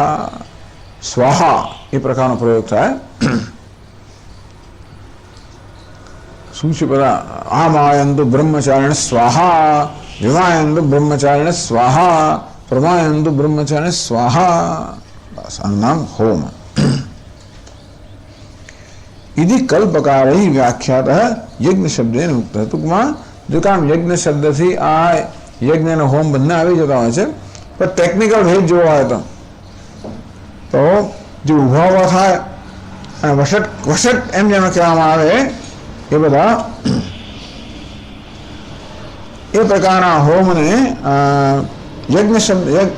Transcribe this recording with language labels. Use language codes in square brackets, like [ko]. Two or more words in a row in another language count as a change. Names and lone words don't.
[gu] સ્વાહા એ પ્રકારનો પ્રયોગ થાય. શું છે બધા? [sa] આમાયંતુ બ્રહ્મચારિણ સ્વાહા, વિમાયંતુ બ્રહ્મચારિણ સ્વાહા, પ્રમાયંતુ બ્રહ્મચારિણ સ્વાહા. [gu] બસ આનું નામ હોમ. [sa] इति कल्पकार ही व्याख्यात यज्ञ शब्द मुक्त. [gu] टूंकમાં જો કામ યજ્ઞ શબ્દથી આ યજ્ઞ અને હોમ બંને આવી જતા હોય છે, પણ ટેકનિકલ ભેદ જોવો હોય તો જે ઉભાવો થાય અને વષટ એમ જેને કહેવામાં આવે એ બધા એ પ્રકારના હોમને યજ્ઞ શબ્દ